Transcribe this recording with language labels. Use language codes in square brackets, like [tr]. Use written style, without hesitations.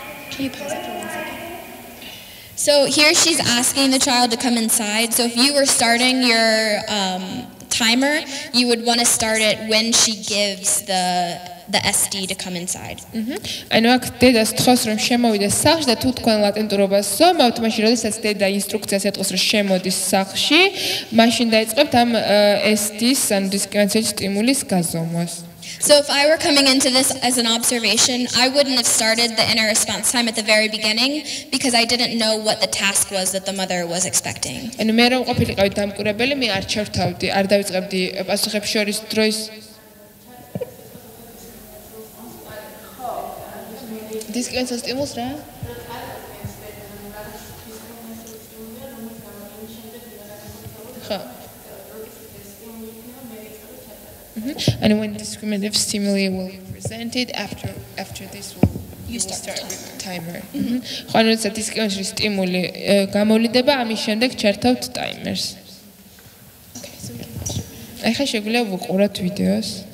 [en] Can you pause it for 1 second? So here she's asking the child to come inside. So if you were starting your timer, you would want to start it when she gives the SD to come inside. [ka] ანუ აქ დედას თხოვს რომ შემოვიდეს სახლში და თუ თქვენ ლატენტურობას ზომავთ, მაშინ როდესაც დედა ინსტრუქციას ეთყოს რომ შემოდის სახლში, მაშინ დაიწყებთ ამ SD-ს, ანუ დისკრიმინაციული სტიმულის გაზომვას. [en] So if I were coming into this as an observation, I wouldn't have started the inner response time at the very beginning because I didn't know what the task was that the mother was expecting. [ka] ანუ მე რომ ყოფილიყავი დამკვირვებელი, მე არ ჩავთავდი, არ დავიწყებდი პასუხებს შორის დროის დისკრიმინაციის სტიმულს რა? ხო. [en] And when discriminative stimuli will be presented after this will start with the timer. [ka] ხო, ანუ როცა დისკრიმინაციული სტიმული გამოვლინდება, ამის შემდეგ ჩერთავთ ტაიმერს. [en] Okay, so we can watch it. [ka] ახლა შეგვიძლია ვუყუროთ ვიდეოს.